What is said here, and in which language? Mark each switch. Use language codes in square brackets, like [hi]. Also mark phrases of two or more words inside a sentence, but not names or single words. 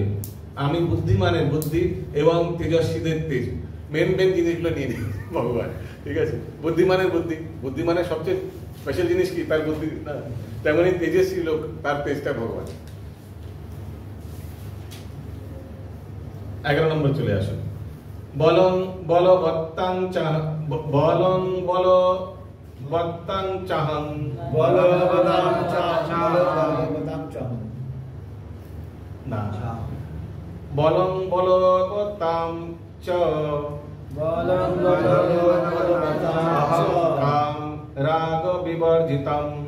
[bn] আমি বুদ্ধিমানের বুদ্ধি এবং তেজস্বীদের তেজ, মেন জিনিসগুলো নিয়ে নিই ভগবান। ঠিক আছে, বুদ্ধিমানের বুদ্ধি, বুদ্ধিমানের সবচেয়ে স্পেশাল জিনিস কি? তার বুদ্ধি না, তেমনি তেজস্বী লোক, তার তেজটা ভগবান। 11 নম্বর চলে আসুন। [sa] বলং বলবত্তাং চাহং না, বলং বলবত্তাং চ কাম রাগ বিবর্জিতং